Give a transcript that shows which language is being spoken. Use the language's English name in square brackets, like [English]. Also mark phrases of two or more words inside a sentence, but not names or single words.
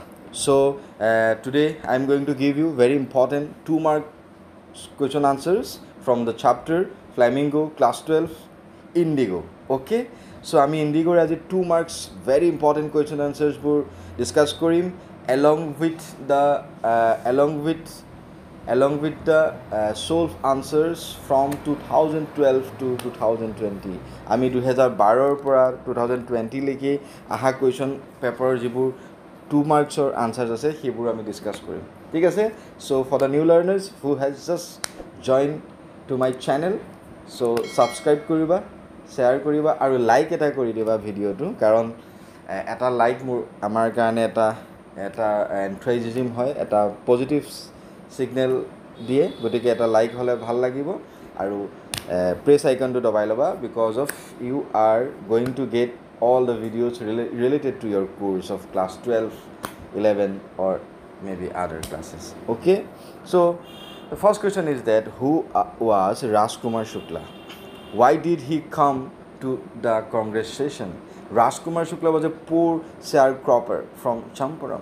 [English] So today I am going to give you very important 2-mark question answers from the chapter Flamingo Class 12 Indigo. Okay, so আমি Indigo as a 2 marks very important question answers বোৰ discuss কৰিম along with the solve answers from 2012 to 2020. [Assamese] আমি 2012 পৰা 2020 লৈকে আহা [English] question paper [Assamese] যিবোৰ 2 marksৰ answers আছে সেইবোৰ আমি discuss কৰিম ঠিক আছে [English] so for the new learners who has just joined to my channel [Assamese] so subscribe কৰিবা share কৰিবা আৰু like এটা কৰি দিবা ভিডিওটো কাৰণ এটা like মোৰ আমাৰ কাৰণে এটা enthusiasm হয় এটা [English] positive signal [Assamese] দিয়ে গতিকে এটা লাইক হলে ভাল লাগিব আৰু প্ৰেছ আইকনটো দবাই লবা [English] because of you are going to get all the videos related to your course of class 12 11 or maybe other classes okay so the first question is that who was Rajkumar Shukla why did he come to the Congress session Rajkumar Shukla was a poor sharecropper from Champaran.